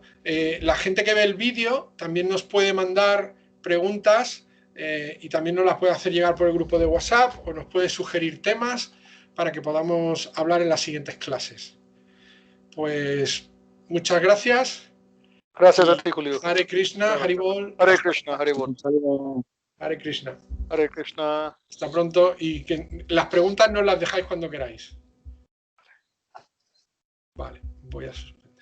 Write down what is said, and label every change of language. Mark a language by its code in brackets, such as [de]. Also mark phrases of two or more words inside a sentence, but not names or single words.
[es] La gente que ve el vídeo también nos puede mandar preguntas y también nos las puede hacer llegar por el grupo de WhatsApp o nos puede sugerir temas para que podamos hablar en las siguientes clases. Pues muchas gracias. Gracias a ti, Julio. [sa] Hare Krishna, Haribol. Hare Krishna, Haribol. Hare Krishna. Hare Krishna. [es] Hasta pronto y que las preguntas nos las dejáis cuando queráis. Vale, voy a